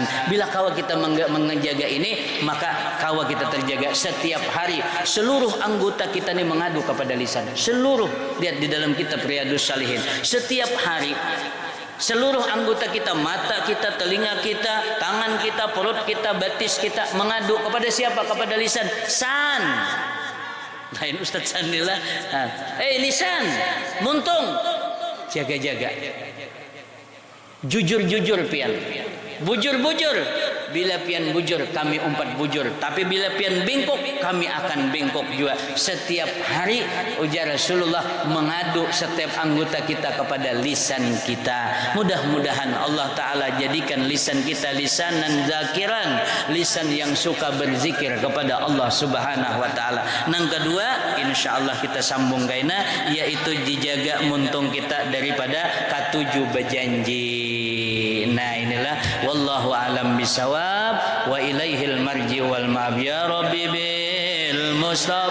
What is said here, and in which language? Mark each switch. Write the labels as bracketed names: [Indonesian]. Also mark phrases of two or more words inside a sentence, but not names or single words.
[Banjar] Bila kawa kita menjaga ini, maka kawa kita terjaga setiap hari. [Indonesian] Seluruh anggota kita ini mengadu kepada lisan. Seluruh, lihat di dalam kitab Riyadhus Shalihin. Setiap hari seluruh anggota kita, mata kita, telinga kita, tangan kita, perut kita, batis kita mengadu kepada siapa? Kepada lisan. San. [Banjar] Lain Ustaz Sandila. Lisan, muntung. Jaga-jaga. Jujur-jujur pian. Bujur-bujur. Bila pian bujur, kami umpat bujur. [Indonesian] Tapi bila pian bengkok, kami akan bengkok juga. Setiap hari, ujar Rasulullah, mengadu setiap anggota kita kepada lisan kita. Mudah-mudahan Allah Ta'ala jadikan lisan kita [Arabic] لسانا ذاكرا, [Indonesian] lisan yang suka berzikir kepada Allah [Arabic] سبحانه وتعالى. [Banjar] Yang kedua, [Arabic] إن شاء الله [Banjar] kita sambung kaina, yaitu dijaga muntung kita daripada katuju berjanji. [Indonesian] Nah inilah [Arabic] والله أعلم بالصواب وإليه المرجع والمآب يا ربي بالمصطفى.